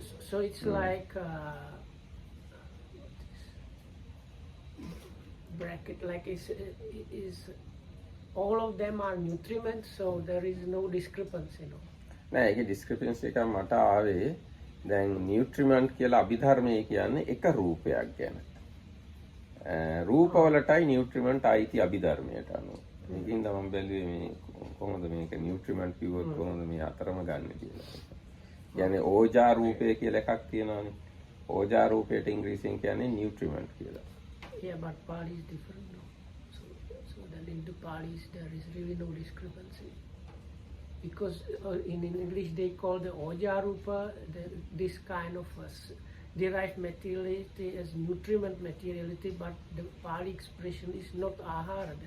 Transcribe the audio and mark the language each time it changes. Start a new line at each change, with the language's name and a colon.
English: So it's like bracket, like is all of them are nutriments, so there is no discrepancy, no.
Sinhala: නෑ ඒකේ discrepancy එකක් මට ආවේ දැන් නියුට්‍රිමන්ට් කියලා අභිධර්මයේ කියන්නේ එක රූපයක් ගැන. රූපවලටයි නියුට්‍රිමන්ට් අයිති අභිධර්මයට අනුව. මේකින්ද මම බැලුවේ මේ කොහොමද මේක නියුට්‍රිමන්ට් කිව්වොත් කොහොමද මේ අතරම ගන්න කියලා. කියන්නේ ඕජා රූපය කියලා එකක් තියෙනවානේ. ඕජා රූපයට ඉංග්‍රීසියෙන් කියන්නේ නියුට්‍රිමන්ට් කියලා.
English: Yeah, but Pali is different, no. So then in the Palis there is really no discrepancy. Because in English they call the Ojarupa this kind of derived materiality as nutriment materiality, but the Pali expression is not ahara.